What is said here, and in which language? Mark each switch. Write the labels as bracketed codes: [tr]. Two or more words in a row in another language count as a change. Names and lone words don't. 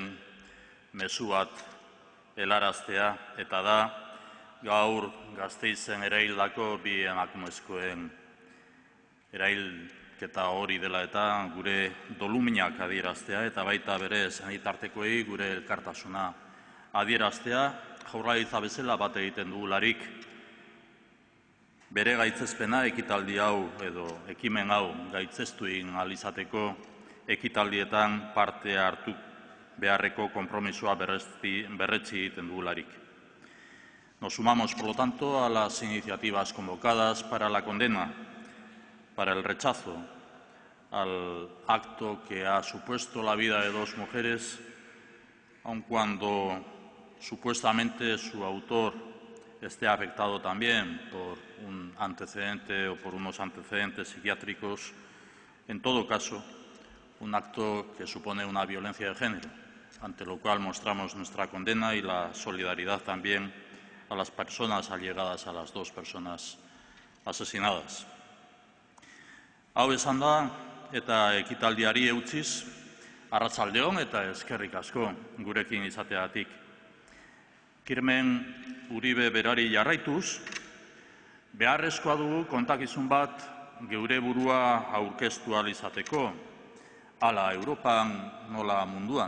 [eu] mezu bat helaraztea, eta da gaur Gasteizen eraildako bi emakumezkoen erailketa hori dela eta gure doluminak adieraztea, eta baita bere senitartekoei gure elkartasuna adieraztea, Jaurlaritza bezala bat egiten dugularik, bere gaitzespena ekitaldi hau edo ekimen hau gaitzeztu egin ahal izateko ekitaldietan parte hartu beharreko konpromisoa berretsi egiten dugularik. [es] Nos sumamos, por lo tanto, a las iniciativas convocadas para la condena, para el rechazo al acto que ha supuesto la vida de dos mujeres, aun cuando supuestamente su autor esté afectado también por un antecedente o por unos antecedentes psiquiátricos, en todo caso, un acto que supone una violencia de género, ante lo cual mostramos nuestra condena y la solidaridad también a las personas allegadas a las dos personas asesinadas. [eu] Hau esan da, eta ekitaldiari eutziz, arratsalde on eta eskerrik asko gurekin izateagatik. Kirmen Uribe berari jarraituz, beharrezkoa dugu kontakizun bat geure burua aurkeztu ahal izateko, hala Europan nola munduan.